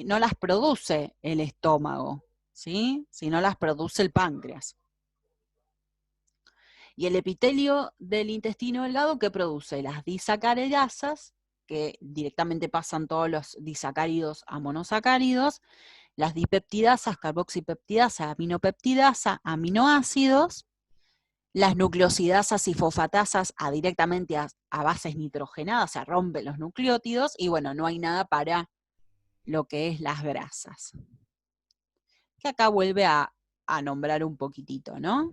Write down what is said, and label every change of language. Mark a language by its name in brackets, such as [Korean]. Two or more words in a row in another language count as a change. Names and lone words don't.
[Spanish] No las produce el estómago, ¿sí? Sino las produce el páncreas. Y el epitelio del intestino delgado, ¿qué produce? Las disacaridasas, que directamente pasan todos los disacáridos a monosacáridos, las dipeptidasas, carboxipeptidasa, aminopeptidasa, aminoácidos, las nucleosidasas y fosfatasas directamente a bases nitrogenadas, se rompen los nucleótidos, y bueno, no hay nada para lo que es las grasas. Que acá vuelve a nombrar un poquitito, ¿no?